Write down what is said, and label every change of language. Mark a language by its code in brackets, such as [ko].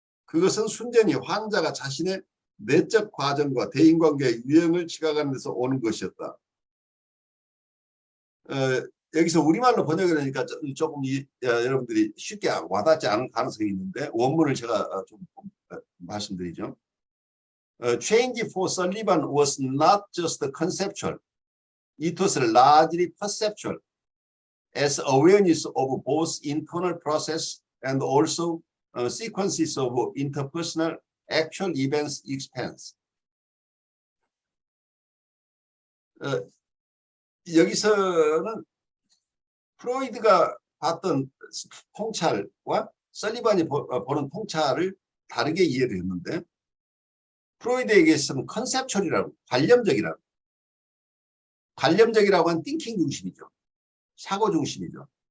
[ko] 그것은 순전히 환자가 자신의 내적 과정과 대인관계의 유형을 지각하는 데서 오는 것이었다. 여기서 우리말로 번역을 하니까 조금 여러분들이 쉽게 와닿지 않을 가능성이 있는데, 원문을 제가 좀 말씀드리죠. [en] Change for Sullivan was not just conceptual. It was largely perceptual, as awareness of both internal process and also sequences of interpersonal actual events expands. [ko] 여기서는 프로이드가 봤던 통찰과 설리반이 보는 통찰을 다르게 이해를 했는데, 프로이드에게서는 컨셉츄얼이라고, 관념적이라고 하는 띵킹 중심이죠. 사고 중심이죠.